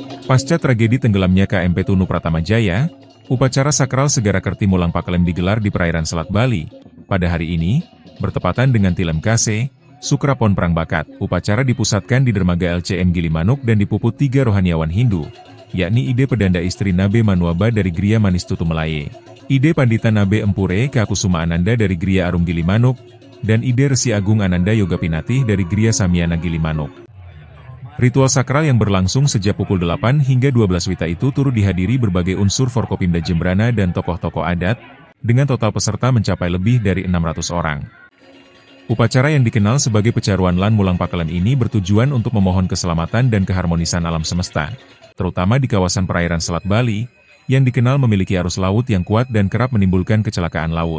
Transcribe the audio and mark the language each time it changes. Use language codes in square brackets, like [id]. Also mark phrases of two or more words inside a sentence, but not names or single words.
[id] Pasca tragedi tenggelamnya KMP Tunu Pratama Jaya, upacara sakral Segara Kerti Mulang Pakelem digelar di perairan Selat Bali. Pada hari ini, bertepatan dengan Tilem Kase, Sukrapon Perang Bakat, upacara dipusatkan di dermaga LCM Gilimanuk dan dipuput 3 rohaniawan Hindu, yakni Ide Pedanda Istri Nabe Manuaba dari Gria Manis Tutu Melaye, Ide Pandita Nabe Empure Kakusuma Ananda dari Gria Arum Gilimanuk, dan Ide Resi Agung Ananda Yoga Pinatih dari Gria Samyana Gilimanuk. Ritual sakral yang berlangsung sejak pukul 8 hingga 12 WITA itu turut dihadiri berbagai unsur Forkopimda Jembrana dan tokoh-tokoh adat, dengan total peserta mencapai lebih dari 600 orang. Upacara yang dikenal sebagai Pecaruan Lan Mulang Pakelem ini bertujuan untuk memohon keselamatan dan keharmonisan alam semesta, terutama di kawasan perairan Selat Bali, yang dikenal memiliki arus laut yang kuat dan kerap menimbulkan kecelakaan laut.